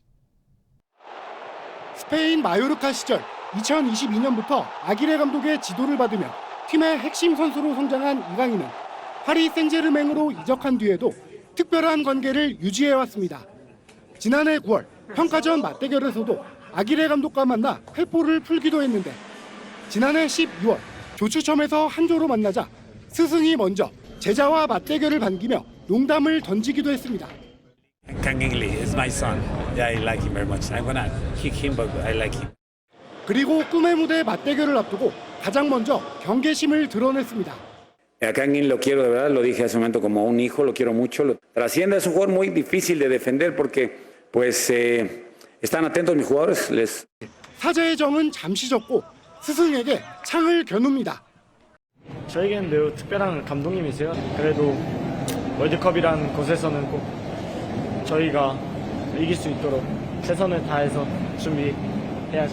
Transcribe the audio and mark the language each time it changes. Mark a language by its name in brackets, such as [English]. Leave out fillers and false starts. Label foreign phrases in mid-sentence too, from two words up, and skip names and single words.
[Korean] 스페인 마요르카 시절 2022년부터 아기레 감독의 지도를 받으며 팀의 핵심 선수로 성장한 이강인은 파리 생제르맹으로 이적한 뒤에도 특별한 관계를 유지해왔습니다. 지난해 9월 평가전 맞대결에서도 아기레 감독과 만나 회포를 풀기도 했는데 지난해 12월 조추첨에서 한 조로 만나자 스승이 먼저 제자와 맞대결을 반기며 농담을 던지기도 했습니다. [English] Kang Lee is my son. Yeah, I like him very much. I'm gonna kick him, but I like him. [Korean] 그리고 꿈의 무대 맞대결을 앞두고 가장 먼저 경계심을 드러냈습니다. [Spanish] A Kangin lo quiero de verdad, lo dije hace un momento como un hijo, lo quiero mucho. Trasciende, es un jugador muy difícil de defender porque pues están atentos mis jugadores. [Korean] 사제의 정은 잠시 접고 스승에게 창을 겨눕니다. 저에게는 매우 특별한 감독님이세요. 그래도 월드컵이라는 곳에서는 꼭 저희가 이길 수 있도록 최선을 다해서 준비해야죠.